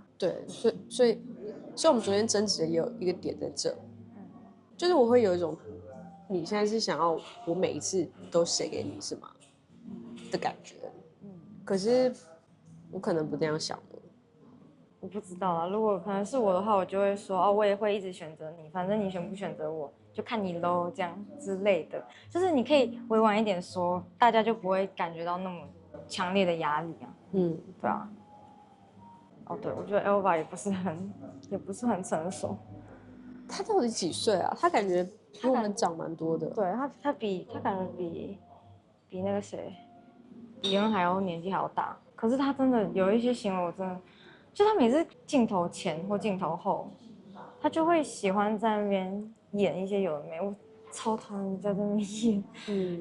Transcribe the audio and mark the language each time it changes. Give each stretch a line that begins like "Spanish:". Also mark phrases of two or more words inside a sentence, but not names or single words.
Chinese: 對，所以我們昨天爭執的也有一個點在這，就是我會有一種。你現在是想要我每一次都寫給你是嗎？的感覺，可是我可能不這樣想的。我不知道啊，如果可能是我的話，我就會說哦，我也會一直選擇你，反正你選不選擇我就看你嘍，這樣之類的。就是你可以委婉一點說，大家就不會感覺到那麼強烈的壓力啊。對啊。哦，對，我覺得 Elva 也不是很成熟。他到底幾歲啊？他感覺比我們長蠻多的。對，他感覺比那個誰，比恩還要年紀還要大。可是他真的有一些行為，我真的，就他每次鏡頭前或鏡頭後，他就會喜歡在那邊演一些有的沒，我超討厭你在那邊演。